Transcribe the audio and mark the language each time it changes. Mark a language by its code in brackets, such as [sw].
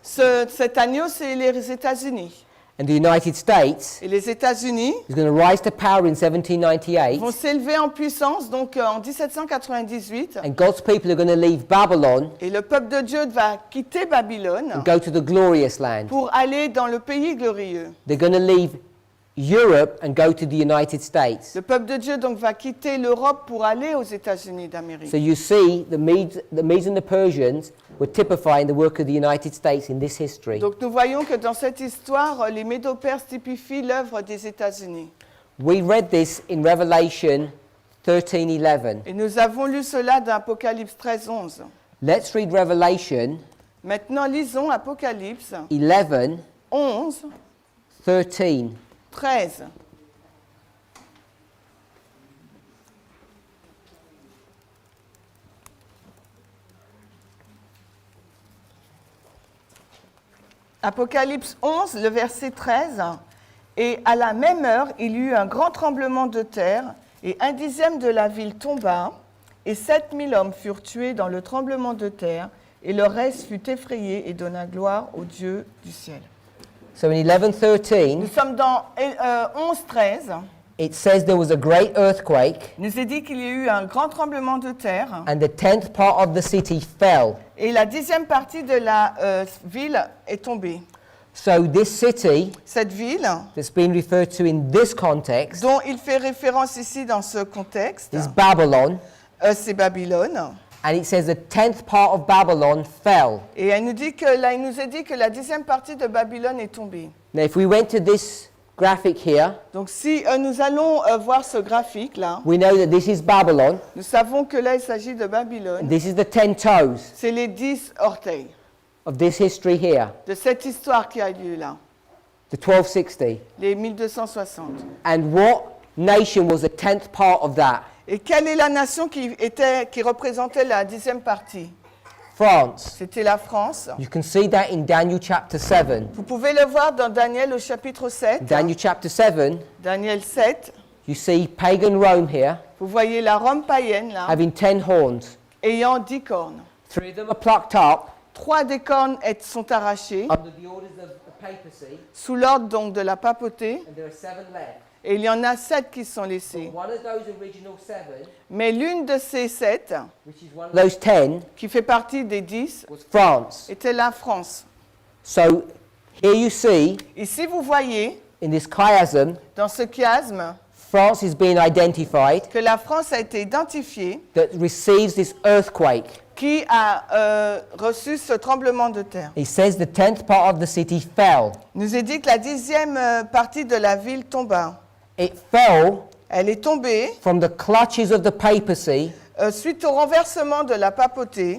[fr] cet agneau, c'est les États-Unis. [en] And the United States [fr] Et les États-Unis [en] is going to rise to power in 1798. [fr] vont s'élever en puissance donc en 1798. [en] And God's people are going to leave Babylon [fr] Et le peuple de Dieu va quitter Babylone [en] and go to the glorious land. [fr] pour aller dans le pays glorieux. [en] They're going to leave Europe and go to the United States. [fr] Le peuple de Dieu donc va quitter l'Europe pour aller aux États-Unis d'Amérique. [en] So you see, the Medes and the Persians were typifying the work of the United States in this history. [fr] Donc nous voyons que dans cette histoire, les Médo-Perses typifient l'œuvre des États-Unis. [en] We read this in Revelation 13:11. [fr] Et nous avons lu cela dans Apocalypse 13, 11. [en] Let's read Revelation [fr] Maintenant lisons Apocalypse [en] 11, [fr] 11, [en] 13. [fr] 13. Apocalypse 11, le verset 13. Et à la même heure, il y eut un grand tremblement de terre, et 1/10 de la ville tomba, et 7000 hommes furent tués dans le tremblement de terre, et le reste fut effrayé et donna gloire au Dieu du ciel. [en] So in 11:13, [fr] Nous sommes dans 11, 13. [en] it says there was a great earthquake, [fr] Il nous est dit qu'il y a eu un grand tremblement de terre, [en] and the 10th part of the city fell. [fr] et la 10e partie de la ville est tombée. [en] So this city [fr] Cette ville, [en] that's been referred to in this context [fr] dont il fait référence ici dans ce contexte, [en] is Babylon, [fr] c'est Babylone. [en] and it says the 10th part of Babylon fell. [fr] Et il nous est dit que la 10e partie de Babylone est tombée. [en] Now if we went to this graphic here, [fr] Donc si nous allons voir ce graphique-là, [en] we know that this is Babylon. [fr] nous savons que là, il s'agit de Babylone. [en] This is the 10 toes [fr] C'est les 10 orteils [en] of this history here, [fr] de cette histoire qui a lieu là, [en] the 1260. [fr] les 1260. [en] And what nation was the 10th part of that? [fr] Et quelle est la nation qui représentait la 10e partie? [en] France. [fr] C'était la France. [en] You can see that in Daniel chapter 7. [fr] Vous pouvez le voir dans Daniel au chapitre 7. [en] Daniel chapter 7, [fr] Daniel 7. [en] you see pagan Rome here [fr] Vous voyez la Rome païenne là, [en] having 10 horns. [fr] ayant 10 cornes. [en] 3 of them are plucked up [fr] 3 des cornes sont arrachées [en] under the orders of the papacy, [fr] sous l'ordre donc de la papauté. [en] and there are 7 left. [fr] Et il y en a 7 qui sont laissées. [en] One of those original 7, [fr] Mais l'une de ces 7, [en] which is one of those 10, [fr] qui fait partie des 10, [en] was France. [fr] était la France. [en] So here you see, [fr] Ici, vous voyez, [en] in this chiasm, [fr] dans ce chiasme, [en] France is being identified [fr] que la France a été identifiée, [en] that receives this earthquake. [fr] qui a reçu ce tremblement de terre. [en] It says the 10th part of the city fell. [fr] Il nous est dit que la 10e partie de la ville tomba. [en] It fell [fr] Elle est tombée [en] from the clutches of the papacy [fr] suite au renversement de la papauté